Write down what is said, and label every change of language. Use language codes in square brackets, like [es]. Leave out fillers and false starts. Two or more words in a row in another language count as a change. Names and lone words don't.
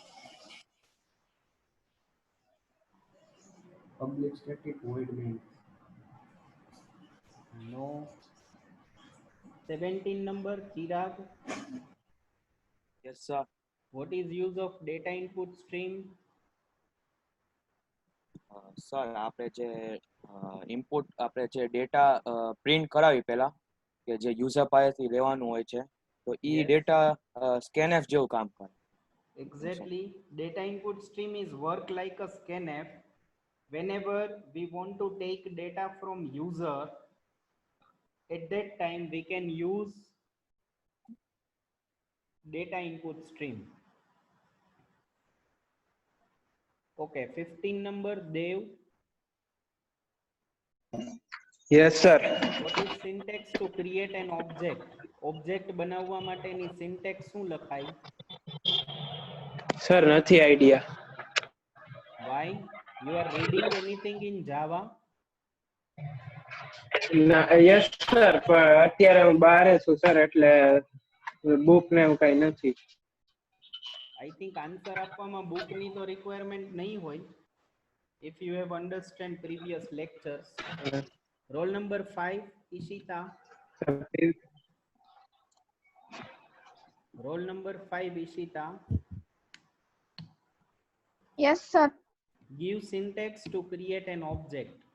[en] Public static void main. No. 17 number, Chirag. Yes, sir. What is use of data input stream? [gu] સર આપણે જે ઇનપુટ આપણે જે [en] data print [gu] કરાવી પહેલા કે જે યુઝર પાસેથી લેવાનું હોય છે તો ઈ [en] Yes. data scanf [gu] જેવું કામ કરે. [en] Exactly. Data input stream is work like a scanf. Whenever we want to take data from user, at that time we can use data input stream. Okay, 15 number, Dev. Yes, sir. What is syntax to create an object? [gu] Object બનાવવા માટેની syntax શું લખાય? Sir, નથી idea. [en] Why? You are reading anything in Java? Yes, sir. [gu] પણ અત્યારે હું બહાર છું સર એટલે બુક ને એવું કઈ નથી. [en] I think [gu] આન્સર આપવામાં બુકની તો રિક્વાયરમેન્ટ નહીં હોય. [en] If you have understand previous lectures. Roll number 5, Ishita. Roll number 5, Ishita. Yes, sir. Give syntax to create an object.